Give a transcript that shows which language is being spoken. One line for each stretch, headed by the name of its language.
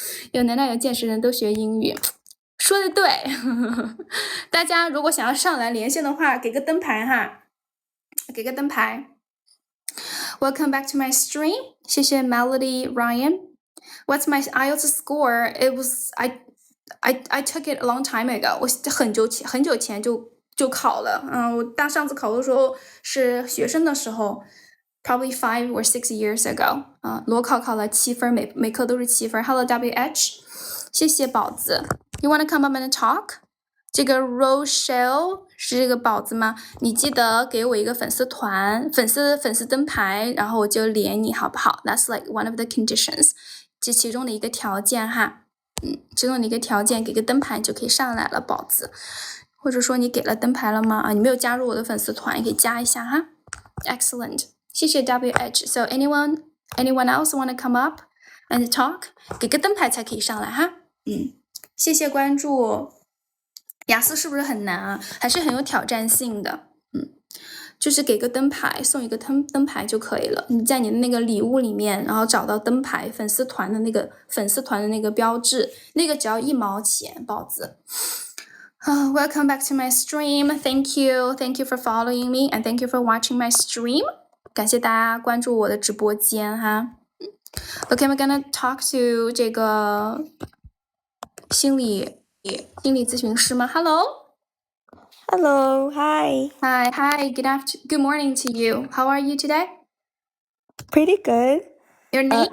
Chinese: 有能量有见识人都学英语，说的对。大家如果想要上来连线的话，给个灯牌哈，给个灯牌。
English: Welcome back to my stream.
Chinese: 谢谢
English: Melody Ryan. What's my IELTS score? It was I took it a long time ago.
Chinese: 我很久前就考了，我上次考的时候是学生的时候 ，
English: probably 5 or 6 years ago，
Chinese: 裸考考了7分，每科都是7分。
English: Hello
Chinese: WH， 谢谢宝子。
English: You wanna come up and talk？
Chinese: 这个 Rochelle 是这个宝子吗？你记得给我一个粉丝团、粉丝灯牌，然后我就连你好不好 ？
English: That's like one of the conditions，
Chinese: 这其中的一个条件哈。其中的一个条件，给个灯牌就可以上来了，宝子。或者说你给了灯牌了吗？你没有加入我的粉丝团，也可以加一下哈。
English: Excellent，
Chinese: 谢谢
English: WH。 So anyone else want to come up and talk？
Chinese: 给个灯牌才可以上来哈。谢谢关注。雅思是不是很难啊？还是很有挑战性的。就是给个灯牌，送一个灯牌就可以了。你在你的那个礼物里面，然后找到灯牌粉丝团的那个标志，那个只要1毛钱，宝子。
English: Welcome back to my stream. Thank you for following me and thank you for watching my stream.
Chinese: 感谢大家关注我的直播间哈。
English: Okay, I'm gonna talk to
Chinese: 这个心理咨询师吗
English: Hello, hi. Hi. Good morning to you. How are you today? Pretty good. Your name?